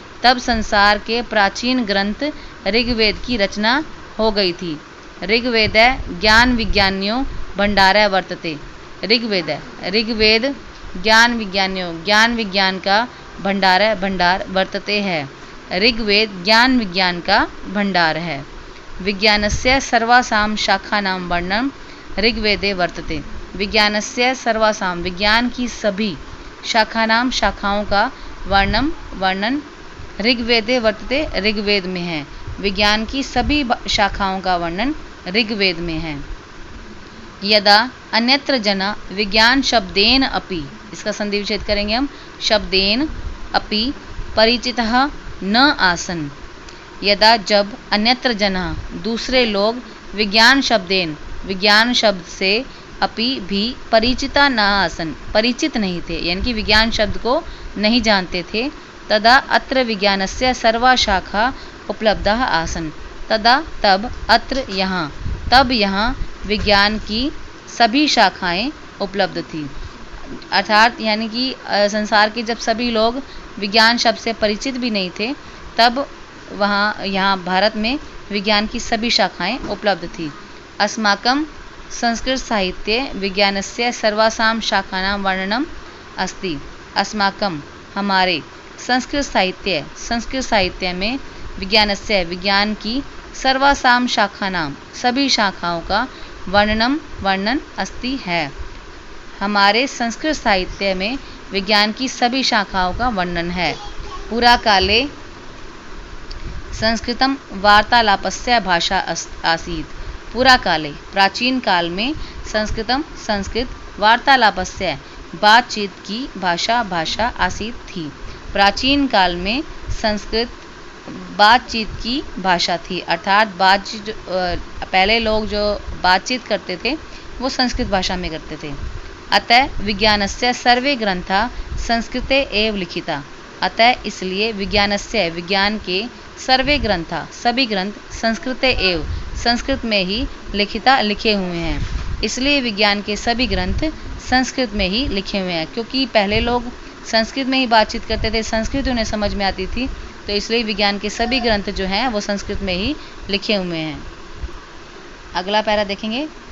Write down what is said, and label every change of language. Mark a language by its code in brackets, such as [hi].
[hi] तब संसार के प्राचीन ग्रंथ ऋग्वेद की रचना हो गई थी। [sa] ऋग्वेद ज्ञान विज्ञान्यो भंडारः वर्तते। [hi] ऋग्वेद ज्ञान विज्ञान का भंडार [sa] वर्तते [hi] है। ऋग्वेद ज्ञान विज्ञान का भंडार है। [sa] विज्ञानस्य सर्वासां शाखानां वर्णनं ऋग्वेदे वर्तते। विज्ञानस्य सर्वासां, [hi] विज्ञान की सभी, शाखाओं का वर्णन [sa] ऋग्वेदे वर्तते, [hi] ऋग्वेद में है। विज्ञान की सभी शाखाओं का वर्णन ऋग्वेद में है। [sa] यदा अन्यत्र जना विज्ञान शब्देन अपि, [hi] इसका संधि विच्छेद करेंगे हम, [sa] शब्देन अपि परिचितः न आसन। यदा [hi] जब [sa] अन्यत्र जना [hi] दूसरे लोग विज्ञान शब्द से [sa] अपि [hi] भी [sa] परिचिता न आसन, [hi] परिचित नहीं थे, यानी कि विज्ञान शब्द को नहीं जानते थे। [sa] तदा अत्र विज्ञानस्य सर्वा शाखा उपलब्धः आसन, तदा [hi] तब [sa] अत्र [hi] यहाँ विज्ञान की सभी शाखाएं उपलब्ध थी। अर्थात यानी कि संसार के जब सभी लोग विज्ञान शब्द से परिचित भी नहीं थे, तब यहाँ भारत में विज्ञान की सभी शाखाएं उपलब्ध थी। [sa] अस्माकं संस्कृत साहित्ये विज्ञानस्य सर्वासां शाखानां वर्णनम् अस्ति। अस्माकं [hi] हमारे संस्कृत साहित्य में विज्ञान की [sa] सर्वासां शाखानां [hi] सभी शाखाओं का वर्णन [sa] अस्ति [hi] है। हमारे संस्कृत साहित्य में विज्ञान की सभी शाखाओं का वर्णन है। [sa] पुरा काले संस्कृतं वार्तालापस्य भाषा आसीत्। पुरा काले, [hi] प्राचीन काल में संस्कृत [sa] वार्तालापस्य [hi] बातचीत की भाषा [sa] आसीत [hi] थी। प्राचीन काल में संस्कृत बातचीत की भाषा थी, अर्थात पहले लोग जो बातचीत करते थे वो संस्कृत भाषा में करते थे। [sa] अतः विज्ञानस्य सर्वे ग्रंथा संस्कृते एव लिखिता। अतः [hi] इसलिए विज्ञान के [sa] सर्वे ग्रंथा [hi] सभी ग्रंथ [sa] संस्कृते एव [hi] संस्कृत में ही लिखे हुए हैं। इसलिए विज्ञान के सभी ग्रंथ संस्कृत में ही लिखे हुए हैं, क्योंकि पहले लोग संस्कृत में ही बातचीत करते थे, संस्कृत उन्हें समझ में आती थी, तो इसलिए विज्ञान के सभी ग्रंथ जो हैं वो संस्कृत में ही लिखे हुए हैं। अगला पैरा देखेंगे।